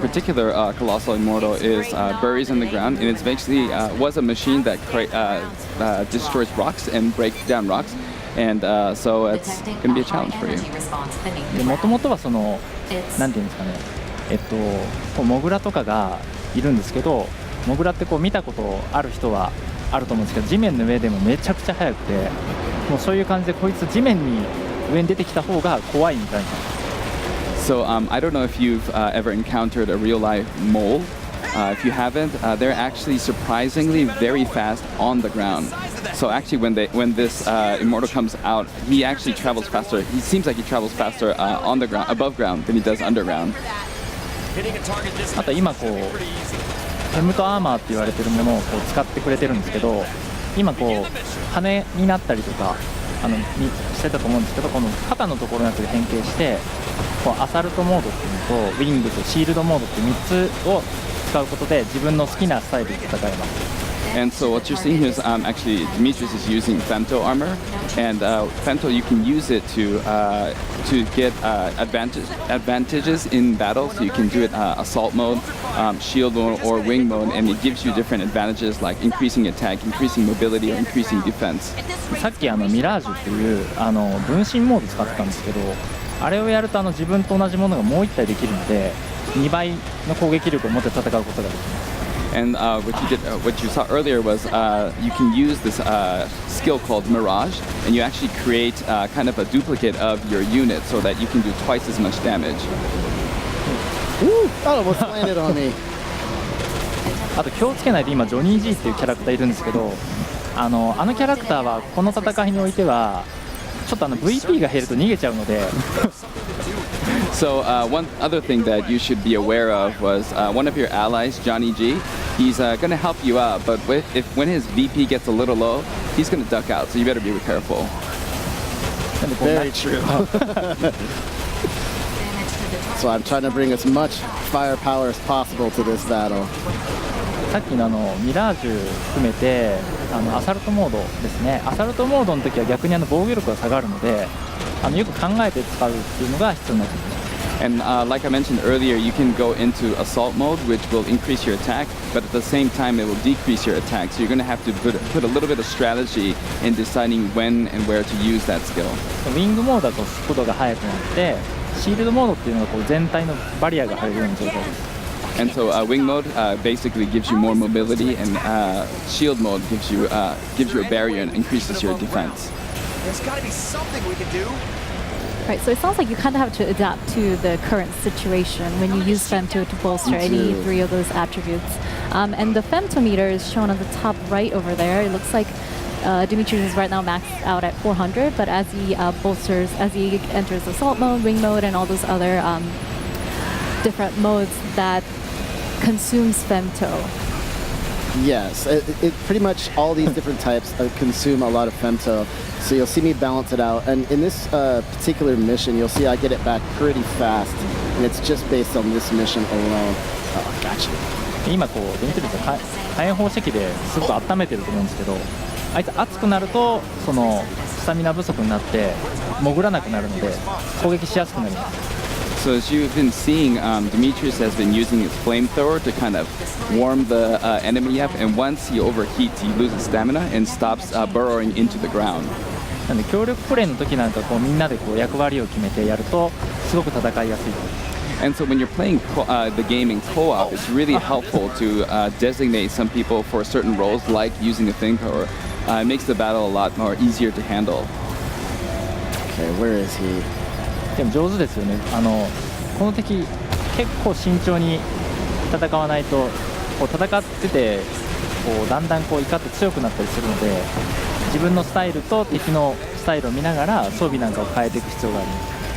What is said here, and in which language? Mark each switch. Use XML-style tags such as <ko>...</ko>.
<en>particular Colossal Immortal is buries in the ground, and it's basically was a machine that destroys rocks and breaks down rocks, and so it's detecting going to be a high challenge for you. energy response beneath</en> <ja>で</ja> <en>the</en> <ja>もともとは</ja> <en>ground.</en> <ja>なんていうんですかね、こうモグラとかがいるんですけど、モグラってこう見たことある人はあると思うんですけど、地面の上でもめちゃくちゃ速くて、もうそういう感じでこいつ地面に上に出てきた方が怖いみたいな。</ja> <en>So I don't know if you've ever encountered a real life mole. If you haven't, they're actually surprisingly very fast on the ground. So actually, when this immortal comes out, he actually travels faster. He seems like he travels faster on the ground, above ground, than he does underground.</en> <ja>あと今こうフェムトアーマーって言われてるものをこう使ってくれてるんですけど、今こう羽になったりとかにしてたと思うんですけど、この肩のところのやつで変形してこうアサルトモードっていうのとウィングとシールドモードって3つを使うことで自分の好きなスタイルで戦えます。</ja> <en>And so what you're seeing here is actually Demetrius is using femto armor, and femto you can use it to get advantages in battle. So you can do it assault mode, shield mode, or wing mode, and it gives you different advantages like increasing attack, increasing mobility, or increasing defense.</en> <ja>さっきミラージュっていう分身モード使ってたんですけど、あれをやると自分と同じものがもう1体できるので2倍の攻撃力を持って戦うことができます。</ja> <en>And what you saw earlier was you can use this skill called Mirage, and you actually create kind of a duplicate of your unit so that you can do twice as much damage. Woo! Oh, almost landed on me.</en> <ja>あと気をつけないと今ジョニー・ジーっていうキャラクターいるんですけど、あのキャラクターはこの戦いにおいてはちょっとVP が減ると逃げちゃうので。</ja> <en>So one other thing that you should be aware of was one of your allies, Johnny G. He's going to help you out, but when his VP gets a little low, he's going to duck out. So you better be careful. Very true. So I'm trying to bring as much firepower as possible to this battle.</en> <ja>さっきのミラージュ含めてアサルトモードですね。アサルトモードの時は逆に防御力が下がるので、よく考えて使うっていうのが必要になってきます。</ja> <en>And like I mentioned earlier, you can go into assault mode, which will increase your attack, but at the same time, it will decrease your attack. So you're going to have to put a little bit of strategy in deciding when and where to use that skill.</en> <ja>ウィングモードだと速度が速くなって、シールドモードっていうのがこう全体のバリアが張れるような状態です。</ja> <en>And so wing mode basically gives you more mobility, and shield mode gives you a barrier and increases your defense. There's got to be something we can do. Right, so it sounds like you kind of have to adapt to the current situation when you use femto to bolster any three of those attributes. And the femtometer is shown on the top right over there. It looks like Demetrius is right now maxed out at 400, but as he as he enters assault mode, ring mode, and all those other different modes that consumes femto. Yes, it pretty much all these different types consume a lot of femto. So you'll see me balance it out. And in this particular mission, you'll see I get it back pretty fast. And it's just based on this mission alone. Oh, gotcha.</en> <ja>今こうデメトリウスは火炎放射器ですごく温めてると思うんですけど、あいつ熱くなるとそのスタミナ不足になって潜らなくなるので攻撃しやすくなります。</ja> <en>So as you've been seeing, Demetrius has been using his flamethrower to kind of warm the enemy up, and once he overheats, he loses stamina and stops burrowing into the ground.</en> <ja>なので協力プレイの時なんかこうみんなでこう役割を決めてやるとすごく戦いやすいです。</ja> <en>And so when you're playing the game in co-op, it's really helpful to designate some people for certain roles, like using a flamethrower. It makes the battle a lot more easier to handle. Okay, where is he?</en> <ja>でも上手ですよね。この敵結構慎重に戦わないとこう戦っててこうだんだんこう怒って強くなったりするので自分のスタイルと敵のスタイルを見ながら装備なんかを変えていく必要があります。</ja>